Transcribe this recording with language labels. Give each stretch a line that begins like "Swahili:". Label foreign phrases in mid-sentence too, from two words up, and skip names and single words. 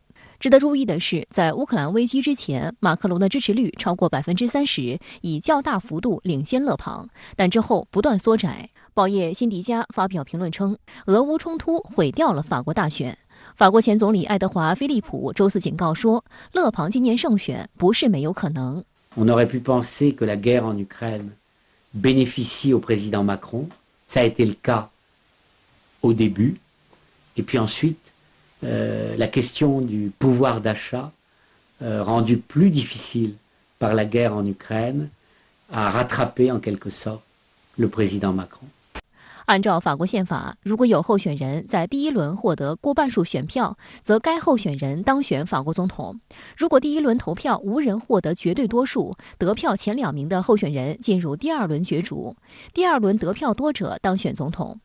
Chinese: 值得注意的是，在乌克兰危机之前，马克龙的支持率超过30%，以较大幅度领先勒庞，但之后不断缩窄。报业辛迪加发表评论称，俄乌冲突毁掉了法国大选。法国前总理爱德华·菲利普周四警告说，勒庞今年胜选不是没有可能。
French: On aurait pu penser que la guerre en Ukraine bénéficie au président Macron. Ça a été le cas au début. Et puis ensuite, la question du pouvoir d'achat, rendue plus difficile par la guerre en Ukraine, a rattrapé en quelque sorte le président Macron.
Chinese: 按照法国宪法，如果有候选人在第1轮获得过半数选票，则该候选人当选法国总统。如果第1轮投票无人获得绝对多数，得票前2名的候选人进入第2轮角逐，第2轮得票多者当选总统。